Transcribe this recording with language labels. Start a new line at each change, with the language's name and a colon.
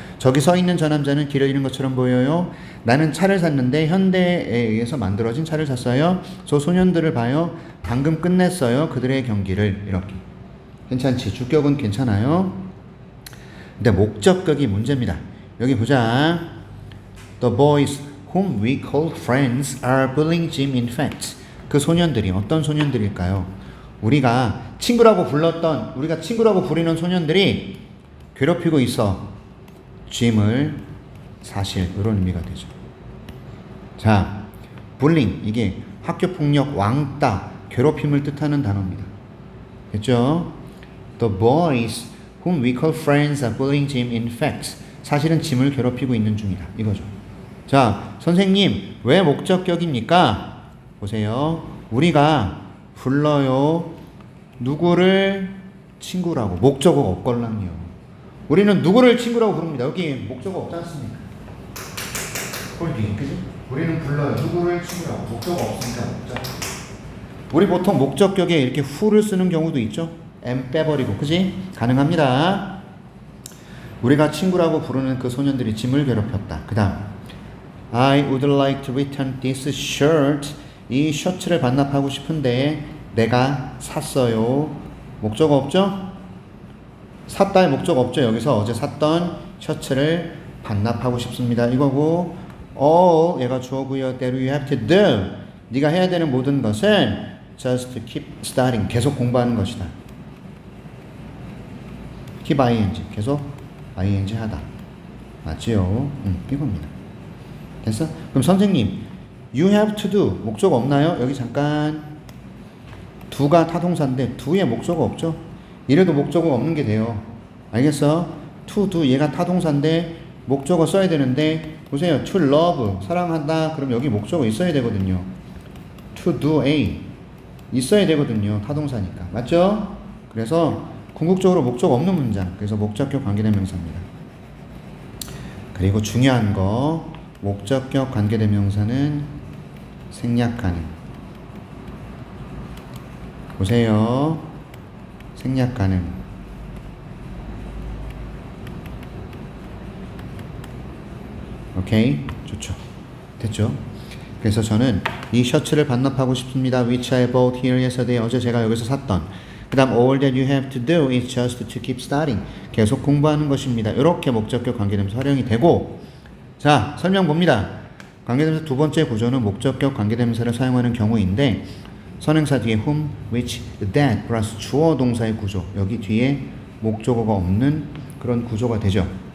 Korean: 저기 서 있는 저 남자는 길을 잃은 것처럼 보여요. 나는 차를 샀는데 현대에 의해서 만들어진 차를 샀어요. 저 소년들을 봐요. 방금 끝냈어요. 그들의 경기를. 이렇게. 괜찮지? 주격은 괜찮아요. 근데 목적격이 문제입니다. 여기 보자.
English: The boys whom we call friends are bullying Jim in fact.
Korean: 그 소년들이 어떤 소년들일까요? 우리가 친구라고 불렀던, 우리가 친구라고 부르는 소년들이 괴롭히고 있어. 짐을 사실 이런 의미가 되죠. 자, bullying 이게 학교폭력, 왕따, 괴롭힘을 뜻하는 단어입니다. 됐죠?
English: The boys whom we call friends are bullying Jim in fact.
Korean: 사실은 짐을 괴롭히고 있는 중이다. 이거죠. 자, 선생님 왜 목적격입니까? 보세요. 우리가 불러요. 누구를 친구라고. 목적어가 없걸랑요. 우리는 누구를 친구라고 부릅니다. 여기 목적어 없지 않습니까? 홀딩, 그지? 우리는 불러요. 누구를 친구라고. 목적어 없으니까 목적. 우리 보통 목적격에 이렇게 who를 쓰는 경우도 있죠. am 빼버리고, 그지? 가능합니다. 우리가 친구라고 부르는 그 소년들이 짐을 괴롭혔다. 그 다음
English: I would like to return this shirt.
Korean: 이 셔츠를 반납하고 싶은데 내가 샀어요. 목적어 없죠? 샀다의 목적 없죠. 여기서 어제 샀던 셔츠를 반납하고 싶습니다. 이거고
English: all
Korean: 얘가 주어고요.
English: that you have to do.
Korean: 네가 해야 되는 모든 것은
English: just to keep studying.
Korean: 계속 공부하는 것이다. keep ing. 계속 ing 하다. 맞지요? 이겁니다. 됐어? 그럼 선생님
English: you have to do
Korean: 목적 없나요? 여기 잠깐 do가 타동사인데 do에 목적어 없죠? 이래도 목적어 없는 게 돼요. 알겠어? to do 얘가 타동사인데 목적어 써야 되는데 보세요. to love 사랑한다. 그럼 여기 목적어 있어야 되거든요. to do a 있어야 되거든요. 타동사니까. 맞죠? 그래서 궁극적으로 목적 없는 문장. 그래서 목적격 관계대명사입니다. 그리고 중요한 거 목적격 관계대명사는 생략하는. 보세요. 생략하는. 오케이? 좋죠. 됐죠? 그래서 저는 이 셔츠를 반납하고 싶습니다.
English: Which I bought here yesterday.
Korean: 어제 제가 여기서 샀던. 그 다음
English: all that you have to do is just to keep studying.
Korean: 계속 공부하는 것입니다. 이렇게 목적격 관계대명사 활용이 되고 자, 설명 봅니다. 관계대명사 두 번째 구조는 목적격 관계대명사를 사용하는 경우인데 선행사 뒤에 whom, which, that 플러스 주어 동사의 구조. 여기 뒤에 목적어가 없는 그런 구조가 되죠.